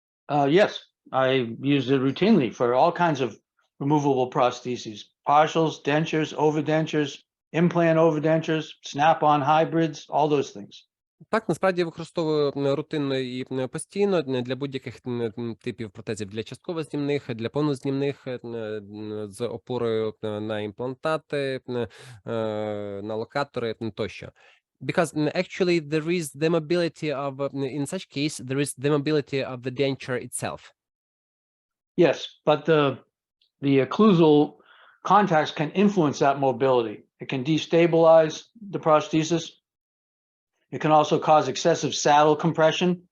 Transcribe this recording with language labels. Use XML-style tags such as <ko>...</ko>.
<en>Yes, I use it routinely for all kinds of removable prostheses, partials, dentures, overdentures, implant overdentures, snap-on hybrids, all those things.</en> <uk>Так, насправді я використовую рутинно і постійно для будь-яких типів протезів, для частково знімних, для повнознімних, з опорою на імплантати, на локатори тощо.</uk> <en>Because actually there is the mobility of, in such case, there is the mobility of the denture itself. Yes, but the occlusal contacts can influence that mobility. It can destabilize the prosthesis. It can also cause excessive saddle compression.</en>